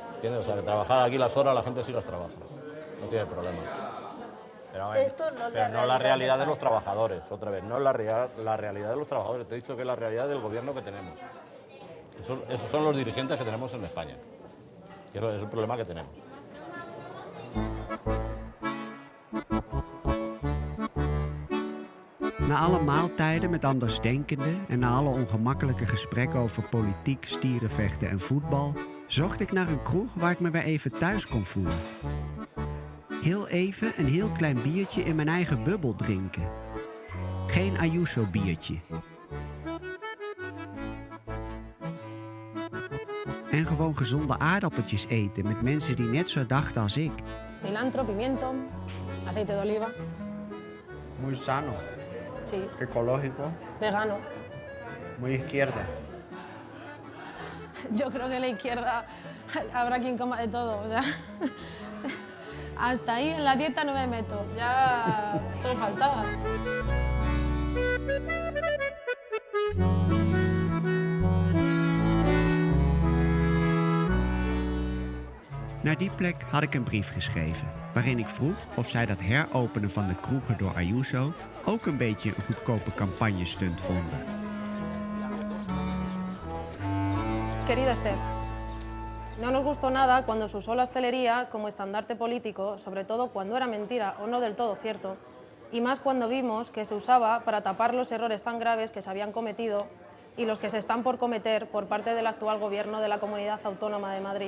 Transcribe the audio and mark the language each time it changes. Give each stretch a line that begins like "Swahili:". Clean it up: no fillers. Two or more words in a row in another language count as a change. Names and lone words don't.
Spanish: O sea, que trabajar aquí las horas la gente sí las trabaja. No tiene problema. Pero no la realidad de los trabajadores, otra vez. No es la realidad de los trabajadores. Te he dicho que es la realidad del gobierno que tenemos. Esos son los dirigentes que tenemos en España. Y eso es el problema que tenemos.
Dutch: Na alle maaltijden met andersdenkenden en na alle ongemakkelijke gesprekken over politiek, stierenvechten en voetbal, zocht ik naar een kroeg waar ik me weer even thuis kon voelen. Heel even een heel klein biertje in mijn eigen bubbel drinken. Geen Ayuso-biertje. En gewoon gezonde aardappeltjes eten met mensen die net zo dachten als ik.
Spanish: Cilantro, pimiento, aceite de oliva. Muy sano. Sí. Ecológico. Vegano. Muy izquierda. Yo creo que en la izquierda habrá quien coma de todo, o sea, hasta ahí en la dieta no me meto, ya solo faltaba.
Dutch: Naar die plek had ik een brief geschreven, waarin ik vroeg of zij dat heropenen van de kroegen door Ayuso ook een beetje een goedkope campagnestunt vonden.
Spanish: Querida Esther, no nos gustó nada cuando se usó la hostelería como estandarte político, sobre todo cuando era mentira o no del todo cierto, y más cuando vimos que se usaba para tapar los errores tan graves que se habían cometido y los que se están por cometer por parte del actual gobierno de la Comunidad Autónoma de Madrid.